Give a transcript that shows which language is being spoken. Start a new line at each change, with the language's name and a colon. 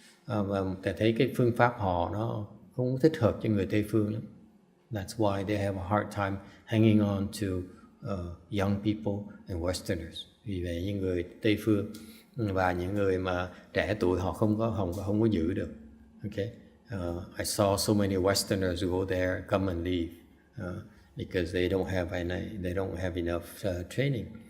Vietnamese: Và thầy thấy cái phương pháp họ nó không thích hợp cho người Tây phương lắm.
English: That's why they have a hard time hanging on to young people and Westerners.
Vietnamese: Vì vậy những người Tây phương và những người mà trẻ tuổi họ không có giữ được.
English: Okay. I saw so many Westerners go there, come and leave because they don't have enough training.